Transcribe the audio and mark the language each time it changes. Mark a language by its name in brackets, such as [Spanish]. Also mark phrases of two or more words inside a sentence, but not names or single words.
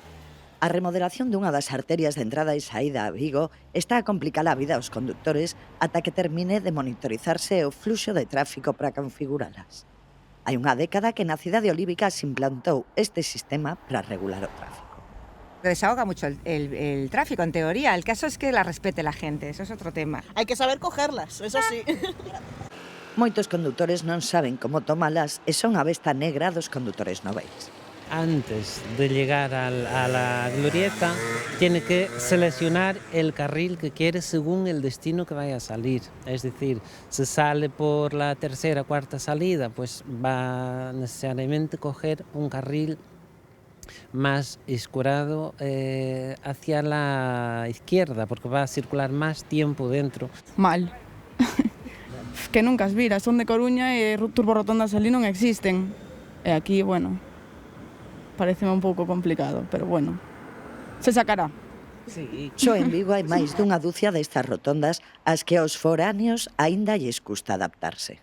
[Galician] A remodelación dunha das arterias de entrada e saída a Vigo está a complicar a vida aos condutores ata que termine de monitorizarse o fluxo de tráfico para configuralas. Hai unha década que na cidade olívica se implantou este sistema para regular o tráfico. [Spanish] Desahoga mucho el tráfico, en teoría. El caso es que la respete la gente, eso es otro tema. Hay que saber cogerlas, eso sí. [Galician] Moitos condutores non saben como tomalas e son a besta negra dos condutores noveis. [Spanish] Antes de llegar a la glorieta, tiene que seleccionar el carril que quiere según el destino que vaya a salir. Es decir, si sale por la tercera o cuarta salida, pues va necesariamente a coger un carril más escurado hacia la izquierda, porque va a circular más tiempo dentro. [Galician] Mal. Que nunca as vira, son de Coruña e turborotondas ali non existen. E aquí, bueno, pareceme un pouco complicado, pero bueno, se sacará. [Spanish] Sí. [Galician] Só en Vigo hai máis dunha dúcia destas rotondas ás que aos foráneos aínda lles custa adaptarse.